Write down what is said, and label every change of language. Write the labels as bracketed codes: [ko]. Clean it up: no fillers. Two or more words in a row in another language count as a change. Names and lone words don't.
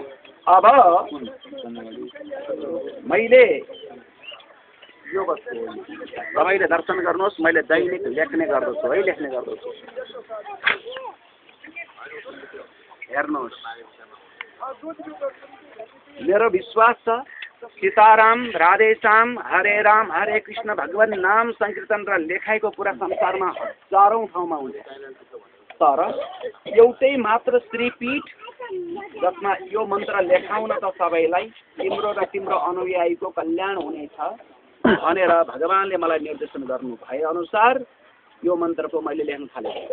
[ne] अब मैले यो वस्तु तपाईँले दर्शन गर्नुहोस्, मैले दैनिक लेख्ने गर्दछु है, लेख्ने गर्दछु। हेर्नुहोस्, मेरो विश्वास छ सीताराम, राधेश्याम, हरे राम, हरे कृष्ण भगवान नाम संकीर्तन र लेखाइको पुरा संसारमा हजारौं ठाउँमा हुन्छ। तर एउटै मात्र श्रीपीठ जसमा यो मन्त्र लेखाउन त सबैलाई तिम्रो र तिम्रो अनुयायीको कल्याण हुनेछ भनेर भगवानले मलाई निर्देशन गर्नु भए अनुसार यो मन्त्रको मैले लेख्न थालेँ।